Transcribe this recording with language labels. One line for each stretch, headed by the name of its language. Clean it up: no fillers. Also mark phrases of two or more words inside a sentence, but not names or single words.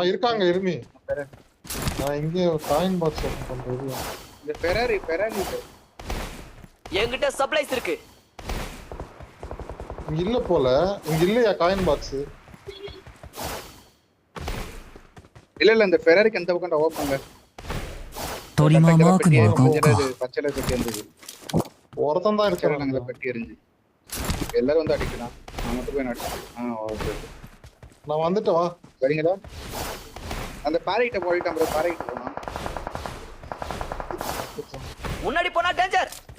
Tamil: இருக்காங்க எனிமி. நான் இங்க
English: coin box open
Tamil: பண்றது. இந்த ஃபெராரி என்கிட்ட சப்ளைஸ் இருக்கு. இங்க இல்ல போல. இங்க இல்லையா
English: coin box?
Tamil: இல்ல இந்த ஃபெராரிக்கு அந்த பக்கம் ஓபன்ல.
Japanese: 鳥間マークに向かおうか。
Tamil: பச்சைல பெட்டி இருந்தது. ஒருத்தன் தான் பச்சைல இருக்கான். பெட்டி எரிஞ்சு. எல்லாரும் வந்து அடிக்கலாம். நான் மட்டும் போய் அடிச்சேன். ஓகே. நான் வந்துட்டு வா. வரீங்களா? அந்த பாறைகிட்ட போயிட்டான் ப்ரோ, பாறைகிட்ட போனா. முன்னாடி போனா டேஞ்சர்.